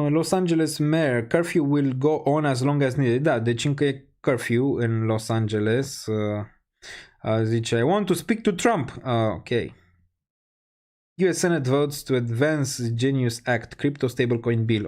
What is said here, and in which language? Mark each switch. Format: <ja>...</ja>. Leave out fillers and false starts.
<en>Los Angeles Mayor, curfew will go on as long as needed.</en> <ro>Da, deci încă e curfew în Los Angeles. Zice,</ro> <en>I want to speak to Trump. Ok. US Senate votes to advance Genius Act, Crypto Stablecoin Bill.</en>